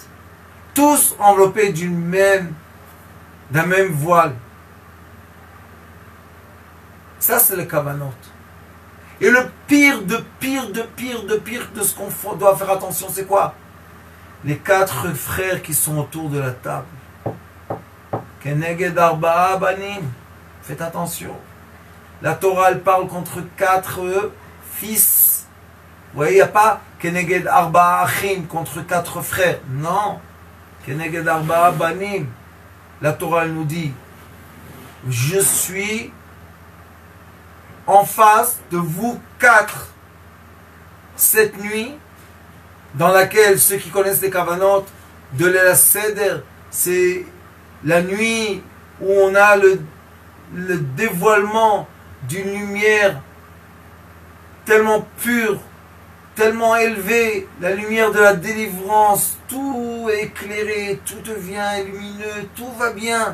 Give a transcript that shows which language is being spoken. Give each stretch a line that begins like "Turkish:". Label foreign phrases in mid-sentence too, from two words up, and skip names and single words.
French: Tous enveloppés d'un même voile. Ça, c'est le kavanot. Et le pire de ce qu'on doit faire attention, c'est quoi? Les 4 frères qui sont autour de la table.
Hebrew: כנגד ארבעה בנים.
French: Faites attention. La Torah, elle parle contre 4 fils. Vous voyez, il n'y a pas
Hebrew: כנגד ארבעה אחים
French: contre 4 frères. Non.
Hebrew: כנגד ארבעה בנים.
French: La Torah, elle nous dit, je suis en face de vous 4 cette nuit, dans laquelle ceux qui connaissent les Kavanot de l'El Seder, c'est la nuit où on a le dévoilement d'une lumière tellement pure, tellement élevée, la lumière de la délivrance, tout est éclairé, tout devient lumineux, tout va bien.